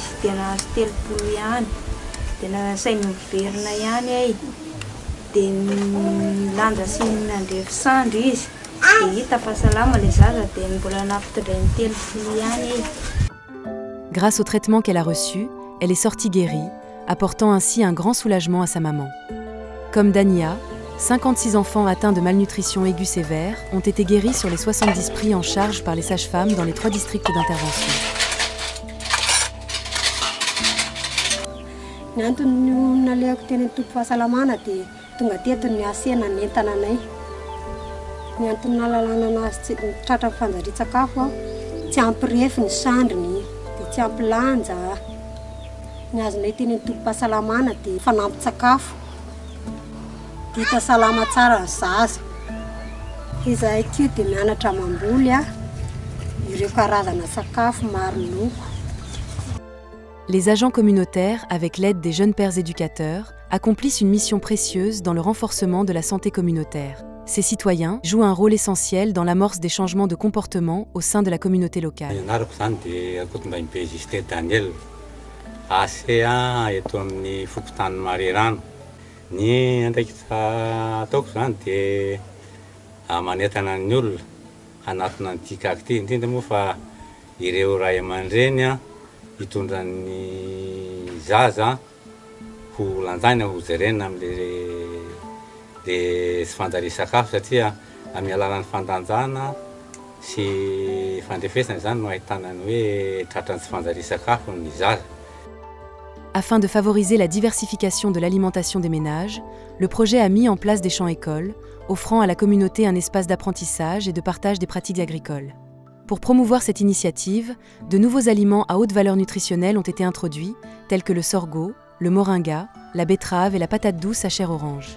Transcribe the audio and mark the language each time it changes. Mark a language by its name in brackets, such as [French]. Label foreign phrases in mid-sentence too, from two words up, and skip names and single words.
[Malagasy] dia nahazo 3 ihany dia nasainy miverina ihany ay dia nilanja sy nandrefy sandro izy dia hita fa salama le zaza dia mbola nampitondray ny 3 ihany ay. [French] Grâce au traitement qu'elle a reçu, elle est sortie guérie, apportant ainsi un grand soulagement à sa maman. Comme Dania, 56 enfants atteints de malnutrition aiguë sévère ont été guéris sur les 70 pris en charge par les sages-femmes dans les 3 districts d'intervention. [Malagasy] Ny antony nalehako teny amin'ny tompo-pahasalamana dia tonga teto ny asena ny entana anay. Ny antony nahalalana anazy tratra fanjarian-tsakafo tsy ampirefy ny sandriny dia tsy ampilanja. Ny azonay teny amin'ny tompo-pahasalamana dia fanampin-tsakafo. Hita salama tsara ny zaza. Izahay tio dia mianatra mamboly ireo karazana sakafo maro loko. [French] Les agents communautaires, avec l'aide des jeunes pères éducateurs, accomplissent une mission précieuse dans le renforcement de la santé communautaire. Ces citoyens jouent un rôle essentiel dans l'amorce des changements de comportement au sein de la communauté locale. [Malagasy] Ny andraikitra ataoko zany dia manentana ny olona hanatona ny tikako ity, indrindra moa fa ireo ray aman-dreny hitondra ny zaza ho lanjaina ho jerena amin'le sy fanjarian-sakafo satria amin'ny alalan'ny fandanjana sy fandrefesana zany no ahitana ny hoe tratrany sy fanjarian-sakafo ny zaza. [French] Afin de favoriser la diversification de l'alimentation des ménages, le projet a mis en place des champs-écoles, offrant à la communauté un espace d'apprentissage et de partage des pratiques agricoles. Pour promouvoir cette initiative, de nouveaux aliments à haute valeur nutritionnelle ont été introduits, tels que le sorgho, le moringa, la betterave et la patate douce à chair orange.